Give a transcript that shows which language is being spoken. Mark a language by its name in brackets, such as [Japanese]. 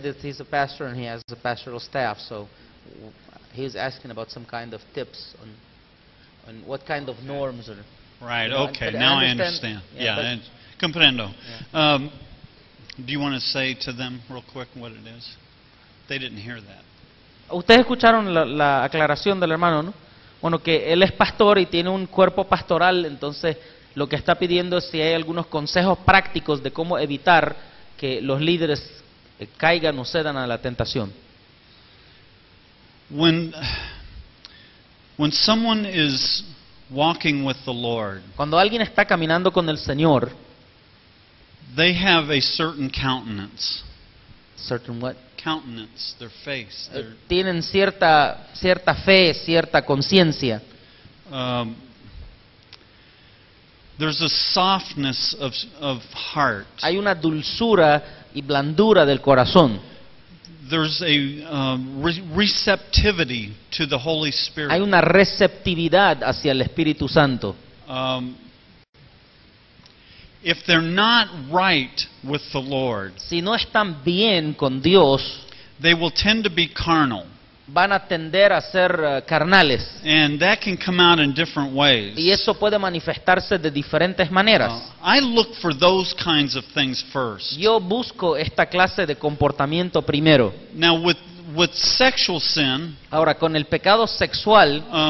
[English] That he's a pastor and he has a pastoral staff, so he was asking about some kind of tips on what kind of norms are. Right, You know, okay, but I now I understand. understand. Yeah, Yeah, but- [Spanish] comprendo. [English] Do you want to say to them real quick what it is? They didn't hear that. [Spanish] Ustedes escucharon la aclaración del hermano, ¿no? Bueno, que él es pastor y tiene un cuerpo pastoral, entonces lo que está pidiendo es si hay algunos consejos prácticos de cómo evitar que los líderes caigan o cedan a la tentación. [English] When someone is walking with the Lord, [Spanish] Cuando alguien está caminando con el Señor, [English] they have a certain countenance. certain what? Countenance, their face. [Spanish] Tienen cierta fe, cierta conciencia. [English] There's a softness of heart. [Spanish] Hay una dulzura y blandura del corazón. [English] there's a receptivity to the Holy Spirit. [Spanish] Hay una receptividad hacia el Espíritu Santo. [English] If they're not right with the Lord, [Spanish] Si no están bien con Dios, [English] they will tend to be carnal. [Spanish] van a tender a ser carnales. [English] And that can come out in different ways. [Spanish] Y eso puede manifestarse de diferentes maneras. [English] I look for those kinds of things first. [Spanish] Yo busco esta clase de comportamiento primero. [English] Now, with sexual sin, [Spanish] Ahora, con el pecado sexual,